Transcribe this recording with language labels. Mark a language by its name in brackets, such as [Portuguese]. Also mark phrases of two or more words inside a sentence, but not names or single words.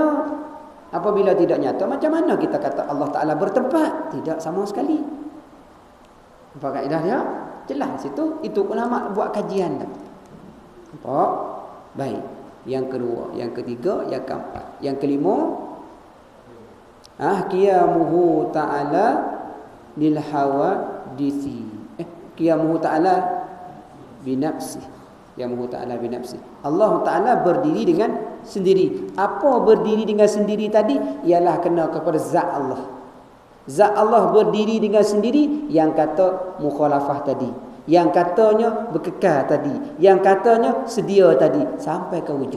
[Malay] Apabila tidak nyata, macam mana kita kata Allah Ta'ala bertempat? Tidak sama sekali. Apa kaedah dia? Jelas situ. Itu ulama buat kajian dah. Nampak? Baik. Yang kedua, yang ketiga, yang keempat. Yang kelima, [Arabic] قيامه تعالى للحوادث. قيامه تعالى بنفسه. قيامه تعالى بنفسه. [Malay] Allah Ta'ala berdiri dengan sendiri. Apa berdiri dengan sendiri tadi? Ialah kena kepada zat Allah. Zat Allah berdiri dengan sendiri. Yang kata mukhalafah tadi, yang katanya berkekal tadi, yang katanya sedia tadi, sampai ke wujud.